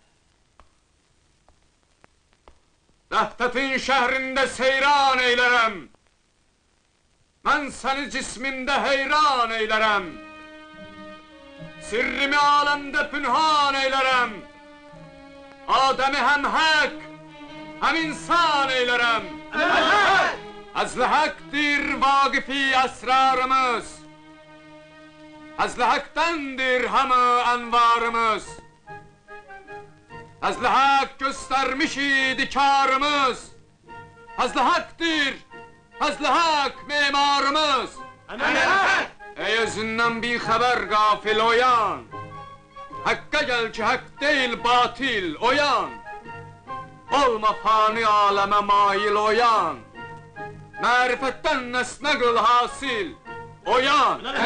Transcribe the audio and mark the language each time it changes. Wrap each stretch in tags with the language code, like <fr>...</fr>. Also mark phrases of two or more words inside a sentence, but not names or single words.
<az>Vəhdətin şəhrində seyran eylərəm. Mən səni cismimdə heyran eylərəm. Sirrimi aləmdə pünhan eylərəm. Adəmi həm hək, həm insan eylərəm. Həzl-i həqdir vaqifi əsrarımız. Həzl-i həqdəndir həmə ənvarımız. Həzl-i həq göstərmiş idi karımız. Həzl-i həqdir, həzl-i həq memarımız. Ey özündən bir xəbər qafil oyan. Həqqə gəl ki, həq deyil batil oyan. Olma fani aləmə mail oyan. Mərifətdən nəsnə qıl hasil oyan.</az>